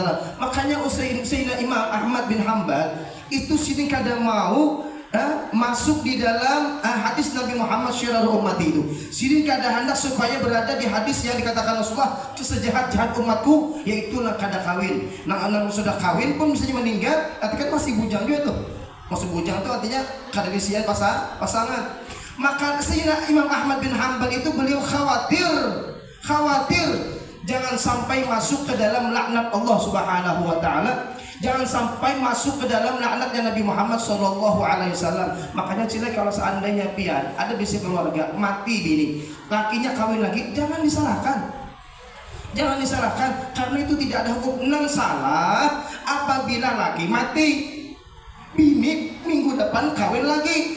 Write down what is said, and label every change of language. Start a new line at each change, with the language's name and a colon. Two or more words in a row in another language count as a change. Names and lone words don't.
Indonesian: Makanya Sayyidina Imam Ahmad bin Hanbal itu sini kada mau masuk di dalam hadis Nabi Muhammad
Arabic: syiraru ummati
Indonesian: itu. Sini kada hendak supaya berada di hadis yang dikatakan Rasulullah sejahat-jahat umatku, yaitu nak kada kawin. Anak sudah kawin pun misalnya meninggal, artinya kan masih bujang juga tuh.
Banjar: Masih bujang tuh artinya kada bisian pasangan.
Indonesian: Maka Sayyidina Imam Ahmad bin Hanbal itu beliau khawatir jangan sampai masuk ke dalam laknat Allah
Arabic: Subhanahu wa taala.
Indonesian: Jangan sampai masuk ke dalam laknatnya Nabi Muhammad SAW.
Banjar: Makanya cilek kalau seandainya pian ada bisi keluarga mati bini, lakinya kawin lagi, jangan disalahkan.
Indonesian: Jangan disalahkan karena itu tidak ada hukum nang salah apabila laki mati, bini minggu depan kawin lagi.